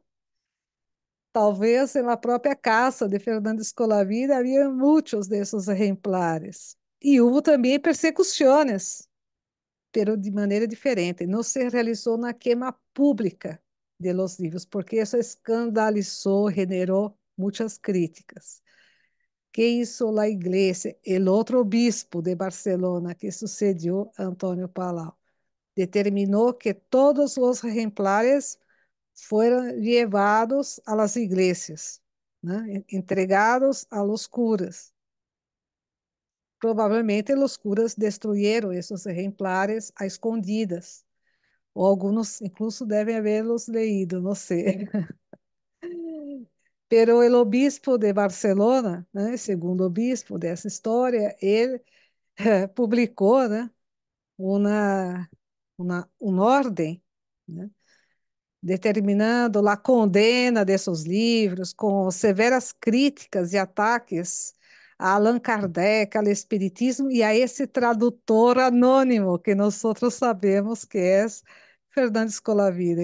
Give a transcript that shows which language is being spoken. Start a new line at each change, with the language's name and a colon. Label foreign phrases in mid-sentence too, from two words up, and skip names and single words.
Portuguese: Talvez na própria casa de Fernando Escolavida havia muitos desses exemplares. E houve também persecuções, pero de maneira diferente. Não se realizou na queima pública de los livros, porque isso escandalizou, generou muitas críticas. Que hizo a igreja, o outro obispo de Barcelona que sucedió a Antônio Palau? Determinou que todos os exemplares foram levados a
Spanish: las iglesias,
Portuguese: né?
Spanish: Entregados a los curas.
Portuguese: Provavelmente os curas destruíram esses exemplares a escondidas, ou alguns incluso devem havê-los leído, não sei. Pero o obispo de Barcelona, né, segundo obispo dessa história, ele publicou, né, uma ordem, né, determinando a condena desses livros, com severas críticas e ataques a Allan Kardec, ao Espiritismo e a esse tradutor anônimo que nós outros sabemos que é Fernando Escolavida.